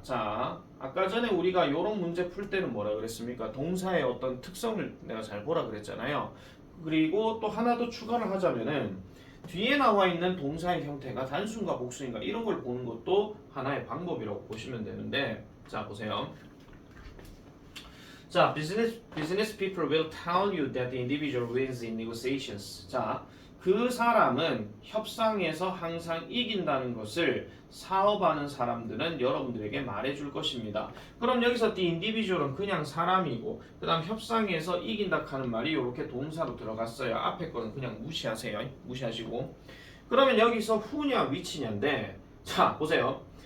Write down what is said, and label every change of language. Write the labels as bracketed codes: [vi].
[ko] 자, 아까 전에 우리가 이런 문제 풀 때는 뭐라 그랬습니까? 동사의 어떤 특성을 내가 잘 보라 그랬잖아요. 그리고 또 하나 더 추가를 하자면은 뒤에 나와 있는 동사의 형태가 단수인가 복수인가 이런 걸 보는 것도 하나의 방법이라고 보시면 되는데, 자 보세요. [en] 자, business people will tell you that the individual wins in negotiations. [ko] 자, 그 사람은 협상에서 항상 이긴다는 것을 사업하는 사람들은 여러분들에게 말해줄 것입니다. 그럼 여기서 the individual은 그냥 사람이고 그 다음 협상에서 이긴다 하는 말이 이렇게 동사로 들어갔어요. 앞에 거는 그냥 무시하세요. 무시하시고. 그러면 여기서 who냐 which냐인데, 자 보세요.